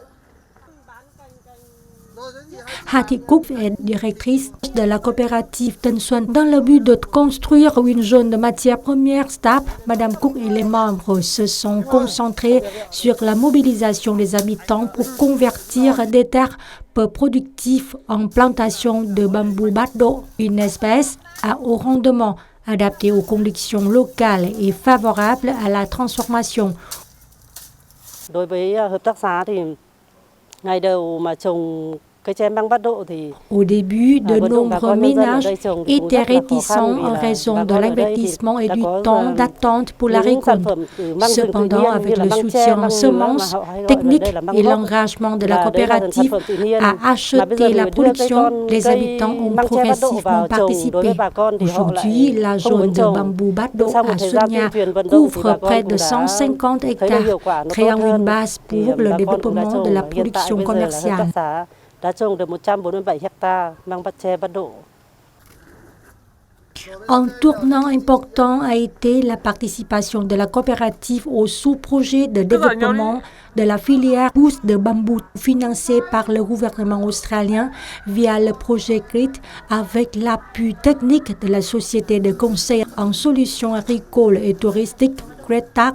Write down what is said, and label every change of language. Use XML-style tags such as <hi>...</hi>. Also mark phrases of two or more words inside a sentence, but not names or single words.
<fr>Hati Cook est directrice de la coopérative Tân Xuân. Dans le but de construire une zone de matières premières stable, Madame Cook et les membres se sont concentrés sur la mobilisation des habitants pour convertir des terres peu productives en plantations de bambou bát độ, une espèce à haut rendement, adaptée aux conditions locales et favorable à la transformation.</fr> <vi>Đối với hợp tác xã thì ngày đầu mà trồng</vi> <fr>Au début, de nombreux ménages étaient réticents en raison de l'investissement et du temps d'attente pour la récolte. Cependant, avec le soutien en semences, techniques et l'engagement de la coopérative à acheter la production, les habitants ont progressivement participé. Aujourd'hui, la zone de bambou bát độ à Xuân couvre près de 150 hectares, créant une base pour le développement de la production commerciale.</fr> <vi>đã trồng được 147 hectare măng bát tre bát độ.</vi> <fr>Un tournant important a été la participation de la coopérative au sous-projet de développement de la filière pousse de bambou financé par le gouvernement australien via le projet GRIT avec l'appui technique de la société de conseil en solutions agricoles et touristiques GRETAC.</fr>